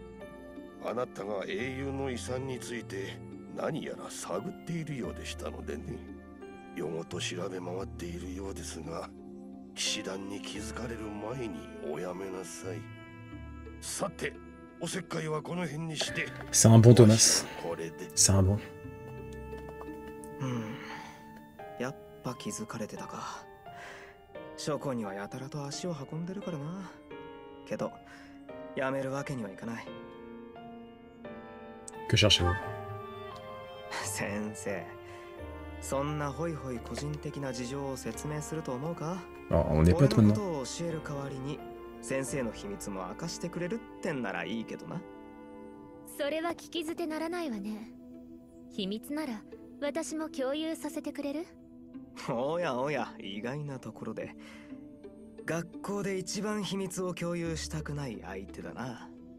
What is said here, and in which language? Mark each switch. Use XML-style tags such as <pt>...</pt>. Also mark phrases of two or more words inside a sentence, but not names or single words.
<ja>あなたが英雄の遺産について何やら探っているようでしたのでね。夜ごと調べ回っているようですが、騎士団に気づかれる前におやめなさい。さて、おせっかいはこの辺にして。</ja> <fr>C'est un bon Thomas. C'est un bon.</fr> <ja>やっぱ気づかれてたか。書庫にはやたらと足を運んでるからな。けど、やめるわけにはいかない。</ja> <fr>Que cherchez-vous?</fr> <ja>先生、そんなホイホイ個人的な事情を説明すると思うか？</ja> <fr>On n'est pas trop</fr> <ja>俺の</ja> <fr>loin.</fr> <ja>ことを教える代わりに先生の秘密も明かしてくれるってんならいいけどな。それは聞き捨てならないわね。秘密なら私も共有させてくれる？おやおや、意外なところで。学校で一番秘密を共有したくない相手だな。</ja>